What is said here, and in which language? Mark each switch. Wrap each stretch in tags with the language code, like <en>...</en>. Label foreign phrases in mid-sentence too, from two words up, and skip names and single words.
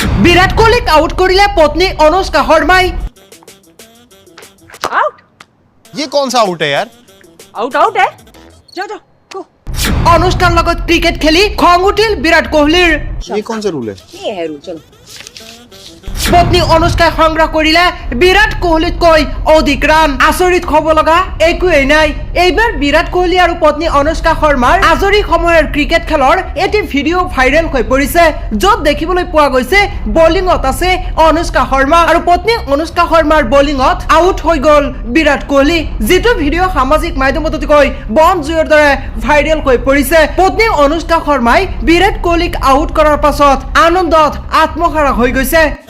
<as>বিরাট কোহলিক আউট করিলে পত্নী অনুষ্কা শর্মাই</as> <hi>आउट ये कौन सा आउट है यार? आउट आउट है जाओ जाओ गो</hi> <as>অনুষ্কাৰ লগত ক্ৰিকেট খেলি খং উঠিল বিৰাট কোহলিৰ</as> <hi>ये कौन सा रूल है? ये है रूल चलो</hi> <as>পত্নী অনুষ্কাই সংগ্ৰহ কৰিলে বিৰাট কোহলিতকৈ অধিক ৰান আচৰিত হ'ব লগা একোৱেই নাই এইবাৰ বিৰাট কোহলি আৰু পত্নী অনুষ্কা শৰ্মাৰ আজৰি সময়ৰ ক্ৰিকেট খেলৰ এটি ভিডিঅ' ভাইৰেল হৈ পৰিছে য'ত দেখিবলৈ পোৱা গৈছে বলিঙত আছে অনুষ্কা শৰ্মা আৰু পত্নী অনুষ্কা শৰ্মাৰ বলিঙত আউট হৈ গ'ল বিৰাট কোহলি যিটো ভিডিঅ' সামাজিক মাধ্যমত অতিকৈ বন জুইৰ দৰে ভাইৰেল হৈ পৰিছে পত্নী অনুষ্কা শৰ্মাই বিৰাট কোহলিক আউট কৰাৰ পাছত আনন্দত আত্মহাৰা হৈ গৈছে</as>